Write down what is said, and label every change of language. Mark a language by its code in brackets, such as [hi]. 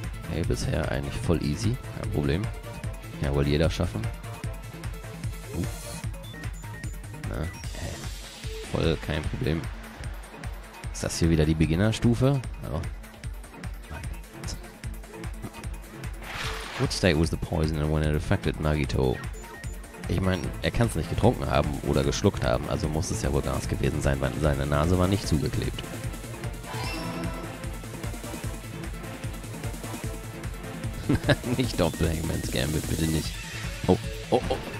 [de] Hey, bisher eigentlich voll easy, kein Problem. Ja, wohl jeder schaffen. Na, voll kein Problem. Ist das hier wieder die Beginnerstufe? Oh. [en] What state was the poison and when it affected Nagito? [de] Ich meine, er kann es nicht getrunken haben oder geschluckt haben, also muss es ja wohl Gas gewesen sein, weil seine Nase war nicht zugeklebt. Nicht Doppelhangman's Gambit, bitte nicht. Oh, oh, oh.